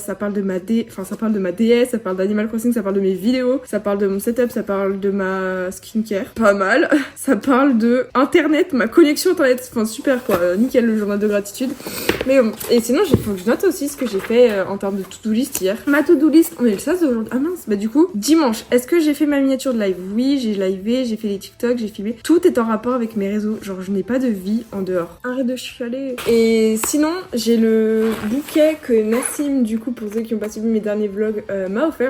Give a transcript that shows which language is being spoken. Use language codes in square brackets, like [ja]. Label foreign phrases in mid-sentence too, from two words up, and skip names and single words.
[fr] Ça parle de ma ça parle de ma DS, ça parle d'Animal Crossing, ça parle de mes vidéos, ça parle de mon setup, ça parle de ma skincare, pas mal. Ça parle de internet, ma connexion internet, enfin super quoi, nickel le journal de gratitude. Mais bon, et sinon faut que je note aussi ce que j'ai fait en termes de [en] to-do list [fr] hier. Ma [en] to-do list, [fr] on est le 16 aujourd'hui. Ah mince, bah du coup, dimanche, est-ce que j'ai fait ma miniature de live? Oui, j'ai livé, j'ai fait les TikTok, j'ai filmé. Tout est en rapport avec mes réseaux, genre je n'ai pas de vie en dehors. Arrête de chialer. Et sinon, j'ai le bouquet que Nassim, du coup, pour ceux qui ont pas suivi mes derniers vlogs, m'a offert.